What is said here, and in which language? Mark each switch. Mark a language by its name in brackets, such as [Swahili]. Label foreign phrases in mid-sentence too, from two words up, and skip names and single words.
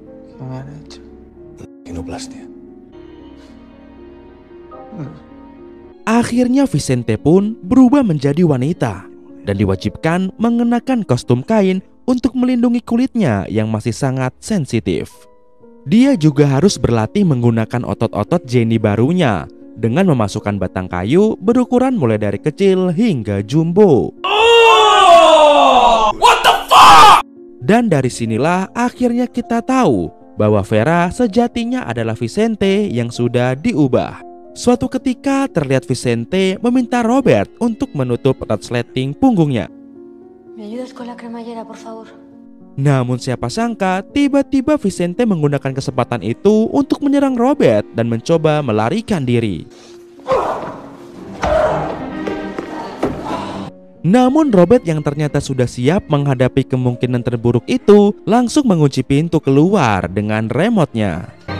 [Indonesian] Akhirnya Vicente pun berubah menjadi wanita dan diwajibkan mengenakan kostum kain untuk melindungi kulitnya yang masih sangat sensitif. Dia juga harus berlatih menggunakan otot-otot Jenny barunya dengan memasukkan batang kayu berukuran mulai dari kecil hingga jumbo. [English] What the fuck? [Indonesian] Dan dari sinilah akhirnya kita tahu bahwa Vera sejatinya adalah Vicente yang sudah diubah. Suatu ketika terlihat Vicente meminta Robert untuk menutup resleting punggungnya. [Spanish] ¿Me ayudas con la cremallera, por favor? [Indonesian] Namun siapa sangka tiba-tiba Vicente menggunakan kesempatan itu untuk menyerang Robert dan mencoba melarikan diri. Namun Robert yang ternyata sudah siap menghadapi kemungkinan terburuk itu langsung mengunci pintu keluar dengan remote-nya.